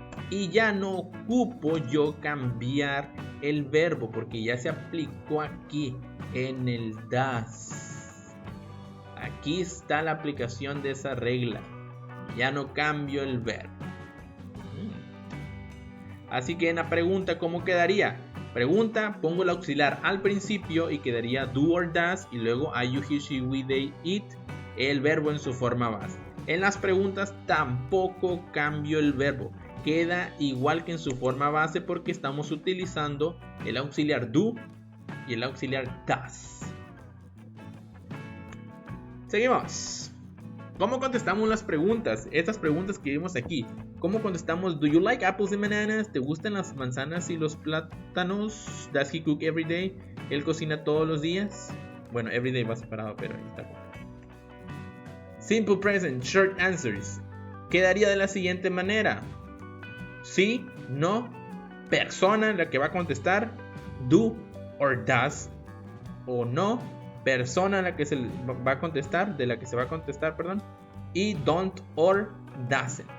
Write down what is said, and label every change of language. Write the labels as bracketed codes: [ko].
[es] Y ya no ocupo yo cambiar el verbo porque ya se aplicó aquí en el does. Aquí está la aplicación de esa regla. Ya no cambio el verbo. Así que en la pregunta, ¿cómo quedaría? Pregunta, pongo el auxiliar al principio y quedaría do or does. Y luego [en] I, you, he, she, we, they, it. [es] El verbo en su forma base. En las preguntas tampoco cambio el verbo. Queda igual que en su forma base porque estamos utilizando el auxiliar do y el auxiliar does. Seguimos. ¿Cómo contestamos las preguntas? Estas preguntas que vimos aquí. ¿Cómo contestamos? [en] Do you like apples and bananas? [es] ¿Te gustan las manzanas y los plátanos? [en] Does he cook every day? [es] ¿Él cocina todos los días? Bueno, every day va separado, pero ahí está. [en] Simple present, short answers. [es] Quedaría de la siguiente manera. Sí, no, persona la que va a contestar, do or does, o no, persona la que se va a contestar, de la que se va a contestar, perdón, y don't or doesn't.